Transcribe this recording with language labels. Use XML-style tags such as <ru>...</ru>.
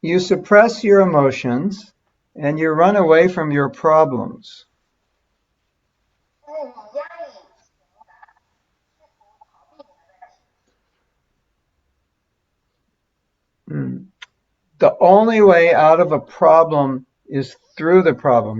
<en>You suppress your emotions and you run away from your problems.</en> <zh>就是你压抑情感，试图逃避你的问题。</zh> <en>The only way out of a problem is through the problem.</en>